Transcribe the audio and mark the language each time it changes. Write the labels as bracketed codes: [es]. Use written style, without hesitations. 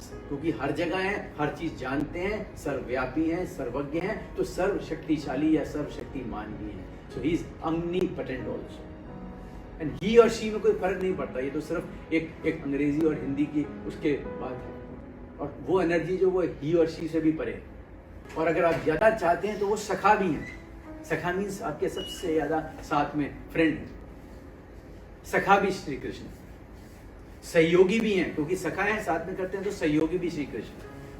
[hi] क्योंकि हर जगह है, हर चीज जानते हैं, सर्वव्यापी हैं, सर्वज्ञ हैं, तो सर्वशक्तिशाली या सर्वशक्तिमान भी हैं। [en] So he is omnipotent also। And he [hi] और she में कोई फर्क नहीं पड़ता। ये तो सिर्फ एक अंग्रेजी और हिंदी की उसके बात है। और वो एनर्जी जो वो ही और शी से भी परे है। और अगर आप ज्यादा चाहते हैं तो वो सखा भी हैं। सखा मीन्स आपके सबसे ज्यादा साथ में फ्रेंड है। सखा भी श्री कृष्ण, सहयोगी भी हैं, क्योंकि सखा है साथ में करते हैं, तो सहयोगी भी श्री कृष्ण।